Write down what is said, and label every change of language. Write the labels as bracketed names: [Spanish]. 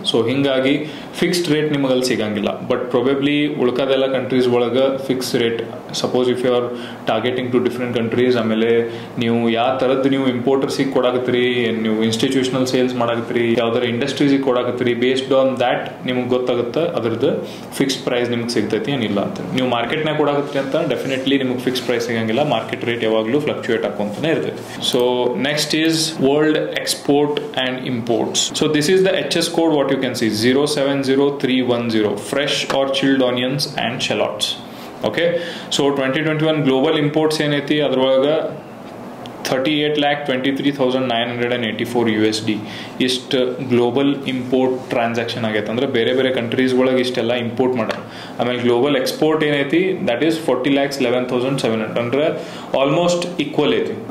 [Kannada] So ಹಿಂಗಾಗಿ fixed rate ನಿಮಗೆ ಅಲ್ಲಿ ಸಿಗಂಗಿಲ್ಲ. ಬಟ್ ಪ್ರೊಬೆಬ್ಲಿ ಉಳ್ಕಾದೆಲ್ಲ ಕಂಟ್ರೀಸ್ ಒಳಗೆ fix rate, [English] suppose if you are targeting to different countries, [Kannada] ಆಮೇಲೆ ನೀವು ಯಾವ ಥರದ್ದು ನೀವು ಇಂಪೋರ್ಟರ್ಸಿಗೆ ಕೊಡಾಕತ್ತೀರಿ, ನೀವು ಇನ್ಸ್ಟಿಟ್ಯೂಷನಲ್ ಸೇಲ್ಸ್ ಮಾಡಾಕತ್ತೀರಿ, ಯಾವ್ದಾರ ಇಂಡಸ್ಟ್ರೀಸಿಗೆ ಕೊಡಾಕತ್ತೀರಿ, [English] based on that [Kannada] ನಿಮ್ಗೆ ಗೊತ್ತಾಗುತ್ತೆ ಅದ್ರದ್ದು ಫಿಕ್ಸ್ಡ್ ಪ್ರೈಸ್ ನಿಮ್ಗೆ ಸಿಗ್ತೈತಿ ಏನಿಲ್ಲ ಅಂತ. ನೀವು ಮಾರ್ಕೆಟ್ನಾಗ ಕೊಡಾಕತ್ತೀರಿ ಅಂತ ಡೆಫಿನೆಟ್ಲಿ ನಿಮಗೆ ಫಿಕ್ಸ್ ಪ್ರೈಸ್ ಸಿಗಂಗಿಲ್ಲ. ಮಾರ್ಕೆಟ್ ರೇಟ್ ಯಾವಾಗಲೂ ಫ್ಲಕ್ಚುಯೇಟ್ ಹಾಕೊಂತಾನೆ ಇರ್ತೈತಿ. [English] So next is world export and imports. So this is the HS code, what you can see 070310, fresh or chilled onions and shallots. Okay, so 2021 global imports [Kannada] ಏನೈತಿ ಅದ್ರೊಳಗೆ 38,23,984 USD ಇಷ್ಟು global import transaction ಆಗೈತೆ. ಅಂದ್ರೆ ಬೇರೆ ಬೇರೆ countries ಒಳಗೆ ಇಷ್ಟೆಲ್ಲ import ಮಾಡ್ಯಾರ. ಆಮೇಲೆ ಗ್ಲೋಬಲ್ ಎಕ್ಸ್ಪೋರ್ಟ್ ಏನೈತಿ [English] that is [Kannada] 40,11,700 ಅಂದ್ರೆ ಆಲ್ಮೋಸ್ಟ್ ಈಕ್ವಲ್ ಐತಿ.